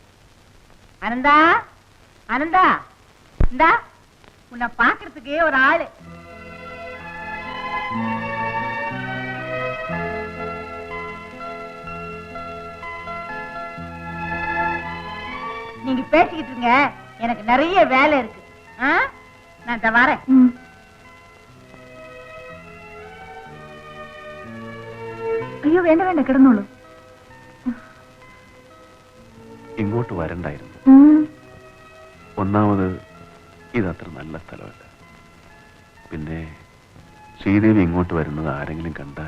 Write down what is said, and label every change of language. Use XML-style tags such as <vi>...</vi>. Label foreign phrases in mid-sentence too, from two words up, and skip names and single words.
<ta>அனந்தா, அனந்தா, இந்தா உன்னை பாக்குறதுக்கு ஒரு ஆளு. நீங்க பேசிக்கிட்டு இருங்க, எனக்கு நிறைய வேலை இருக்கு. நான் வரேன்.</ta> <ml>അയ്യോ, വേണ്ട വേണ്ട, കിടന്നോളൂ. ഇങ്ങോട്ട് വരണ്ടായിരുന്നു. ഒന്നാമത് ഇതത്ര നല്ല സ്ഥലമല്ല. പിന്നെ ശ്രീദേവി ഇങ്ങോട്ട് വരുന്നത് ആരെങ്കിലും കണ്ടാൽ</ml>